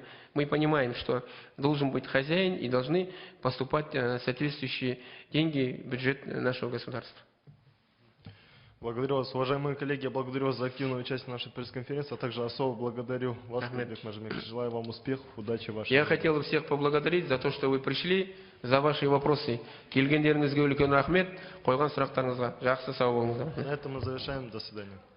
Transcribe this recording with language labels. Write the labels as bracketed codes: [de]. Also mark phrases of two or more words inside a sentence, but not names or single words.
[ru] Мы понимаем, что должен быть хозяин и должны поступать соответствующие деньги в бюджет нашего государства. Благодарю вас, уважаемые коллеги, я благодарю вас за активное участие в нашей пресс-конференции, а также особо благодарю вас, Бек Мажимек. Желаю вам успехов, удачи в вашей Я работе. хотел всех поблагодарить за то, что вы пришли, за ваши вопросы. [kk] Келгендеріңізге үлкен рахмет, қойған сұрақтарыңызға. Жақсы сау болыңыздар. [ru] На этом мы завершаем. До свидания.